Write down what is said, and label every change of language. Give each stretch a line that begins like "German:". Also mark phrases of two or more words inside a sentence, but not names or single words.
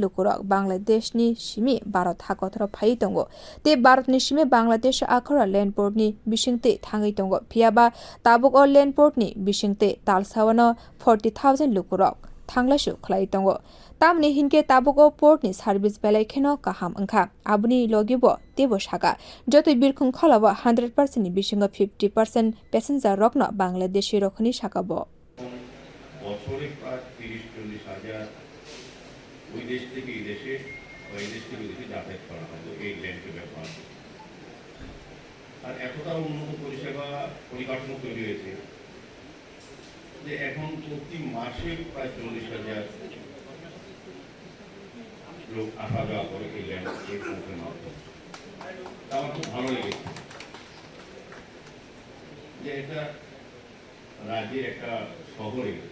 Kok Borok: lukurok Bangladesh ni sime Bharat hakothro phai tongo te Bharat ni sime Bangladesh Akhaura
English: land port
Kok Borok: ni bisingtei thangai tongo phiaba tabuk o
English: land port
Kok Borok: ni bisingtei talsawano 40,000 lukurok thanglasu khlai tongo tamni hinke tabuk o port ni service belai kheno kaham angkha abuni logibo tebo saka jotoi birkhung kholabo 100% ni bisingo 50% passenger rokno Bangladeshi rokhni sakabo
Bangla: বছরে প্রায় 30-40 হাজার ওই দেশ থেকে এই দেশে ওই দেশ থেকে বিদেশে যাতায়াত করা হয় এই ল্যান্ডকে ব্যবহার আর এতটা উন্নত পরিষেবা পরিকাঠামো তৈরি হয়েছে যে এখন প্রতি মাসে প্রায় 40,000 লোক আসা যাওয়া করে এই ল্যান্ডের মাধ্যমে আমার খুব ভালো লেগেছে যে এটা রাজ্যের একটা শহরে